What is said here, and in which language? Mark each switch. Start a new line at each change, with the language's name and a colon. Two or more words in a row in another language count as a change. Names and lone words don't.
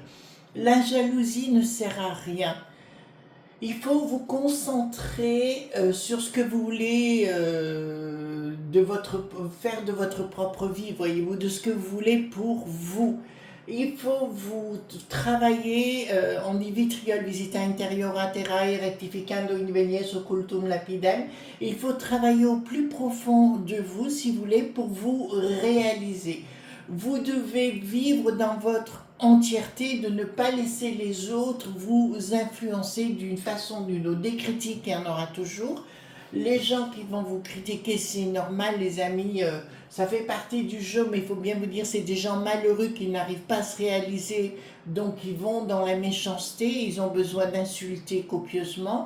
French: La jalousie ne sert à rien. Il faut vous concentrer sur ce que vous voulez faire de votre propre vie, voyez-vous, de ce que vous voulez pour vous. Il faut vous travailler, on dit vitriol,
Latin: visita interiora terrae, rectificando invenies occultum lapidem.
French: Il faut travailler au plus profond de vous, si vous voulez, pour vous réaliser. Vous devez vivre dans votre entièreté, de ne pas laisser les autres vous influencer d'une façon ou d'une autre. Des critiques, il y en aura toujours. Les gens qui vont vous critiquer, c'est normal, les amis, ça fait partie du jeu, mais il faut bien vous dire, c'est des gens malheureux qui n'arrivent pas à se réaliser, donc ils vont dans la méchanceté, ils ont besoin d'insulter copieusement.